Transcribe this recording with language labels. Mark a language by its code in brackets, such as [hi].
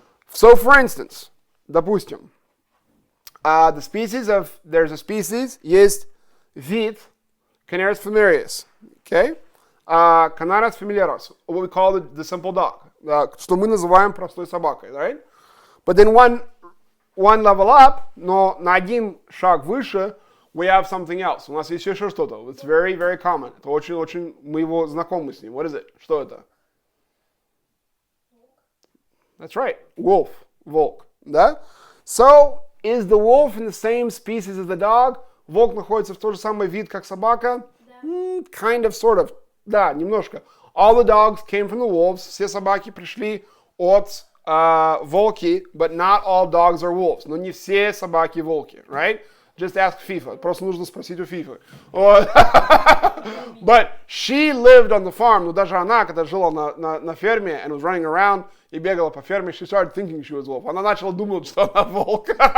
[en] So, for instance, [ru] допустим, [en] there's a species, [ru] есть вид, [en] Canaris familiaris. Okay? Canaris familiaris, what we call the simple dog, [ru] что мы называем простой собакой, [en] right? But then one level up, [ru] но на один шаг выше, [en] we have something else. [ru] У нас есть еще что-то. [en] It's very, very common. [ru] Это очень, мы его знакомы с ним. [en] What is it? [ru] Что это? [en] That's right. Wolf. [ru] Волк. Да? [en] So, is the wolf in the same species as the dog? [ru] Волк находится в тот же самый вид, как собака? [en] Kind of, sort of. [ru] Да, немножко. [en] All the dogs came from the wolves. [ru] Все собаки пришли от волки, [en] but not all dogs are wolves. [ru] Но не все собаки волки, right? [en] Just ask FIFA. [ru] Просто нужно спросить у FIFA. [en] But she lived on the farm. [ru] Но даже она, когда жила на ферме [en] and was running around [ru] и бегала по ферме, [en] she started thinking she was wolf. [ru] Она начала думать, что она волк.